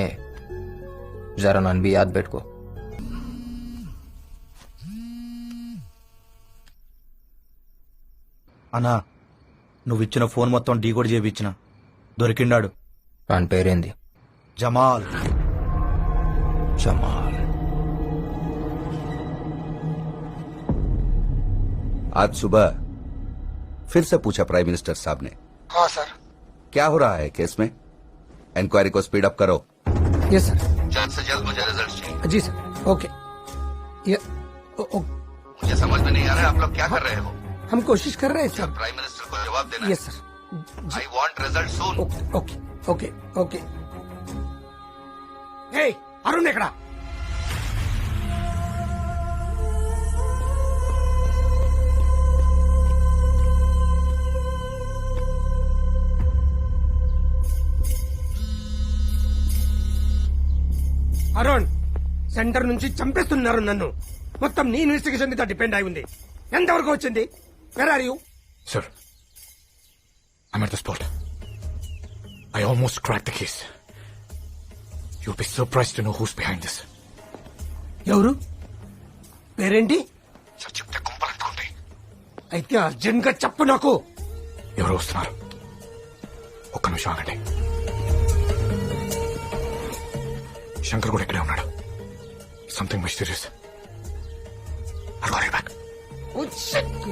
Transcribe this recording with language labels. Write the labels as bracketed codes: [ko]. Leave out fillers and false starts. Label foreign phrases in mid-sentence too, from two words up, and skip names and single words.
[te] జర నన్ను బి యాద్ పెట్టుకో. అన్నా, నువ్విచ్చిన ఫోన్ మొత్తం డీకోడ్ చేయించిన. దొరికిండాడు. వాని పేరేంది? జమాల్. జమాల్. [hi] आज सुबह फिर से पूछा [en] prime minister [hi] साहब ने। हाँ सर। क्या हो रहा है केस में? इंक्वायरी को [en] speed up [hi] करो। [en] yes sir. [hi] जल्द से जल्द मुझे रिजल्ट चाहिए। जी सर। ओके। मुझे समझ में नहीं आ रहा है आप लोग क्या कर रहे हो? हम कोशिश कर रहे हैं सर। [en] prime minister [hi] को जवाब देना। [en] yes sir. I want result soon. okay okay okay. हे अरुण ఎక్కడా? [te] అరుణ్, సెంటర్ నుంచి చంపేస్తున్నారు నన్ను. మొత్తం నీ ఇన్వెస్టిగేషన్ మీద డిపెండ్ అయి ఉంది. ఎంతవరకు వచ్చింది? [en] where are you? Sir, I'm at the spot. I almost cracked the case. You'll be surprised to know who's behind this. [te] ఎవరు? పేరేంటి? సార్ చెప్తే కుంపలంటుకుంటాయి. అయితే అర్జెంట్ గా చెప్పు నాకు. ఎవరు వస్తున్నారు? ఒక్క నిమిషం ఆగండి. శంకర్ కూడా ఇక్కడే ఉన్నాడు. [en] something mysterious. I'll call you back. Oh, shit.